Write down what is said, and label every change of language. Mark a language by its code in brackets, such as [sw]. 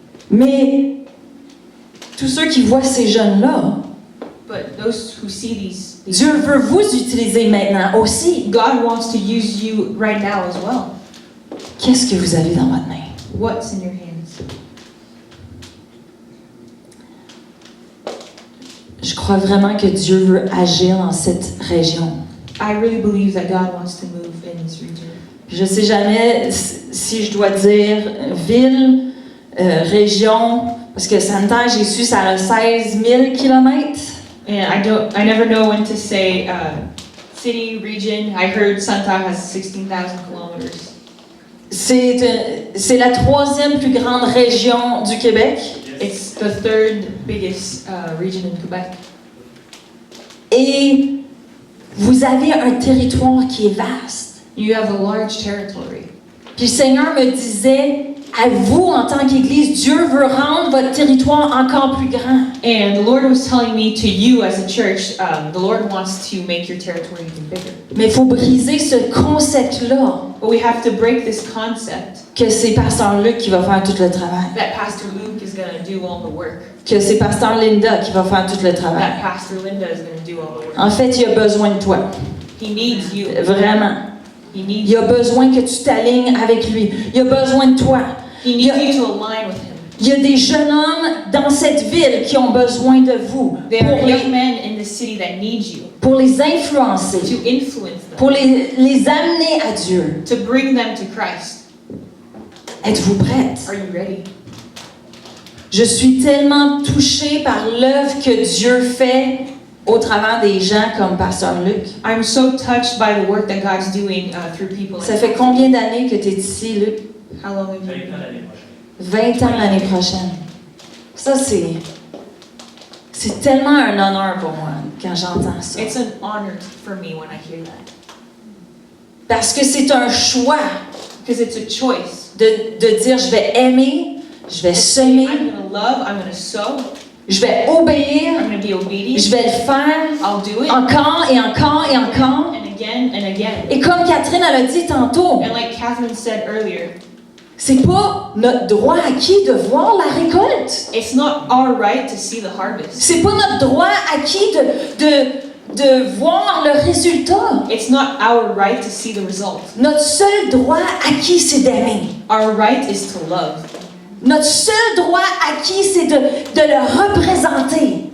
[fr] Mais tous ceux qui voient ces jeunes-là, [en] But those who see these [fr] Dieu veut vous utiliser maintenant aussi. [en] God wants to use you right now as well. [fr] Qu'est-ce que vous avez dans votre main? [en] What's in your hands? [fr] Je crois vraiment que Dieu veut agir dans cette région. [en] I really believe that God wants to move in this region. [fr] Je ne sais jamais si je dois dire ville, région, parce que Santerre, j'ai su, ça a 16 000 kilomètres. [en] And I never know when to say city, region. I heard Santa has 16,000 kilometers. [fr] C'est la troisième plus grande région du Québec. [en] It's the third biggest region in Quebec. [fr] Et vous avez un territoire qui est vaste. [en] You have a large territory. [fr] Puis le Seigneur me disait, à vous en tant qu'Église, Dieu veut rendre votre territoire encore plus grand. [en] And the Lord was telling me to you as a church, the Lord wants to make your territory even bigger. [fr] Mais il faut briser ce concept-là, [en] But we have to break this concept [fr] que c'est Pasteur Luc qui va faire tout le travail, [en] that Pastor Luke is going to do all the work. [fr] que c'est Pasteur Linda qui va faire tout le travail. [en] That Pastor Linda is going to do all the work. [fr] En fait, il a besoin de toi, [en] He needs you. [fr] vraiment. [en] He needs [fr] Il a besoin que tu t'alignes avec lui. Il a besoin de toi. [en] He needs you to align with Him. [fr] Il y a des jeunes hommes dans cette ville qui ont besoin de vous [en] There are young men in the city that need you [fr] pour les influencer, [en] to influence them, [fr] pour les amener à Dieu. [en] to bring them to Christ. [fr] Êtes-vous prête? [en] Are you ready? [fr] Je suis tellement touchée par l'œuvre que Dieu fait au travers des gens comme Pasteur Luc. [en] I'm so touched by the work that God's doing through people. [fr] Ça fait combien d'années que tu es ici, Luc? [en] How long have you [fr] 20 [en] been? [fr] ans l'année prochaine. 20 ans l'année prochaine. Ça, c'est tellement un honneur pour moi quand j'entends ça. [en] It's an honor for me when I hear that. [fr] Parce que c'est un choix [en] Because it's a choice. [fr] de dire je vais aimer, je vais semer, [en] I'm going to love, I'm going to sow, [fr] je vais obéir, [en] I'm going to be obedient, [fr] je vais le faire [en] I'll do it, [fr] encore et encore et encore. [en] and again and again. [fr] Et comme Catherine elle a dit tantôt, [en] And like Catherine said earlier, [fr] c'est pas notre droit acquis de voir la récolte. [en] it's not our right to see the harvest. [fr] C'est pas notre droit acquis de voir le résultat. [en] It's not our right to see the result. [fr] Notre seul droit acquis, c'est d'aimer. [en] Our right is to love. [fr] Notre seul droit acquis, c'est de le représenter.